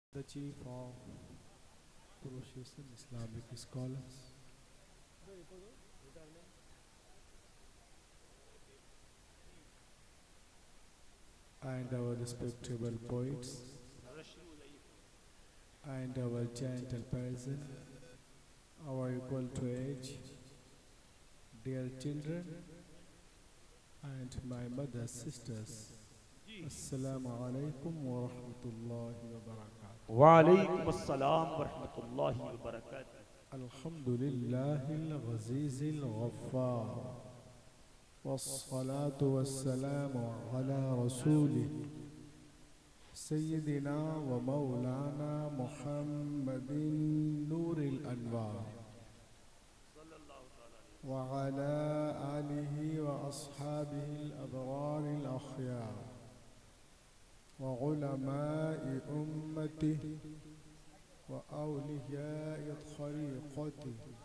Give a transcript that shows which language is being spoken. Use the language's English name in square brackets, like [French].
[English] the chief of Association Islamic Scholars, and our respectable poets, and our gentle person, our equal to age, dear children, and my mother's sisters. [Arabic] Assalamu alaikum wa rahmatullahi wa barakatuh. वालेकुम अस्सलाम वरहमतुल्लाहि वबरकातुहू। Alhamdulillahil Ghazizil Ghaffar. والصلاة والسلام على رسوله سيدنا ومولانا محمد نور الأنوار وعلى آله وأصحابه الأبرار الأخيار وعلماء أمته وأولياء طريقته